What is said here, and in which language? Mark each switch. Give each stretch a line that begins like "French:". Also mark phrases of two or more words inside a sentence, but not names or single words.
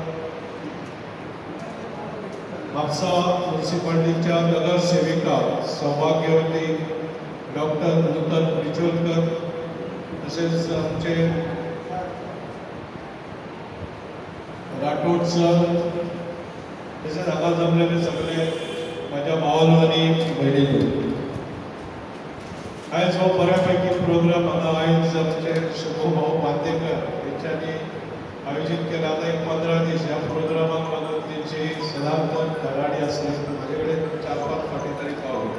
Marathi: म्हापसा म्युन्सिपाल्टीच्या नगरसेविका सौभाग्यवती डॉक्टर नूतन बिचोलकर, तसेच आमचे राठोड सर, तसेच हांगा जमलेले सगळे माझ्या भावांनो आणि भयणींनो.
Konkani: आयज हो बऱ्यापैकी प्रोग्राम हांगा आयज आमचे शंभूभाऊ मांदेकर यांच्यानी आयोजित केला. आता एक 15 दीस ह्या प्रोग्रामाक लागून त्यांची सदांतर धडाडी असली माझे कडेन 4-5 फाटी तरी पावली.